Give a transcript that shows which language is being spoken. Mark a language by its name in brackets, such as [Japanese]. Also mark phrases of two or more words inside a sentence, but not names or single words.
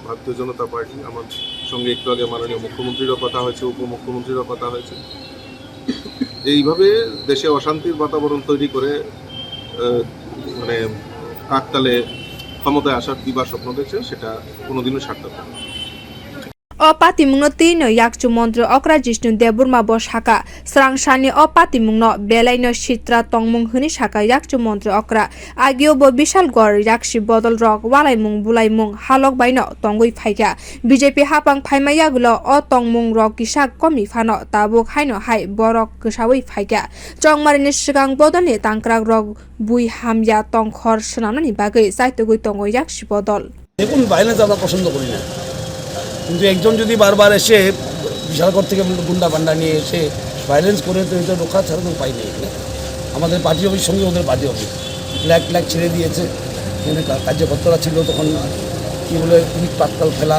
[Bangla] ভারতীয় জনতা পার্টি, আমার সঙ্গে একটু আগে মাননীয় মুখ্যমন্ত্রীরও কথা হয়েছে, উপমুখ্যমন্ত্রীরও কথা হয়েছে, এইভাবে দেশে অশান্তির বাতাবরণ তৈরি করে মানে কাকতালে ক্ষমতায় আসার দিবা স্বপ্ন দেখছে, সেটা কোনোদিনও সার্থক হবে না। [Kok Borok] Opatimungno tino yakchu mantri okra jishnu deburma bo shaka Swrang sani opatimungno belai no sitra tongmung huni shaka yakchu mantri okra agio bo Bishalgarh yaksi bodol rok bulaimao halok baino tongui phaika BJP hapang phaima yagulo o tongmung rok kisak komi phano tabuk haino hai borog ksawi phaika chongmarini sikang bodolni tangkrak rok bui hamya tongkhor swnamnani bagui saitogui tongo yaksi bodol [Bangla] দেখুন ভাইলেন্স আমরা পছন্দ করি না, কিন্তু একজন যদি বারবার এসে বিশালগড় থেকে গুন্ডা পান্ডা নিয়ে এসে ভাইলেন্স করে তো এটা রক্ষা ছাড়া তো উপায় নেই। আমাদের [English] party office [Bangla] সঙ্গে ওদের [English] party office flag [Bangla] ছেড়ে দিয়েছে, এখানে কার্যকর্তারা ছিল তখন কী বলে ইট পাতকাল ফেলা।